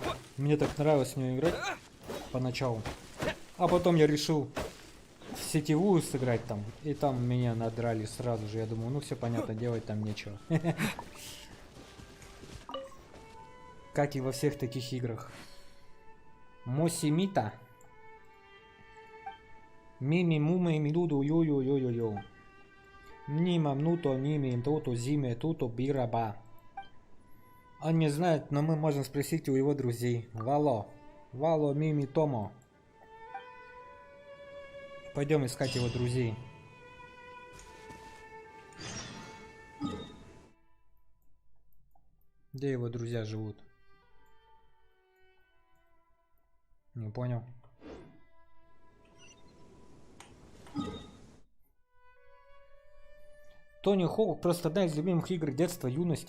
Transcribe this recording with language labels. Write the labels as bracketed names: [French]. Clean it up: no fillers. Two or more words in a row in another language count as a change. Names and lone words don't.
[Russian] Мне так нравилось в нее играть поначалу. А потом я решил в сетевую сыграть там. И там меня надрали сразу же. Я думаю, ну все понятно, делать там нечего. Как и во всех таких играх. Мосимита. Мими муме мидуду йо-йо-йо-йо-йо. Нима мнуто ними туто зиме туто бираба. Он не знает, но мы можем спросить у его друзей. Вало. Вало мими томо. Пойдем искать его друзей. Где его друзья живут? Не понял. Тони Хоук просто одна из любимых игр детства, юности.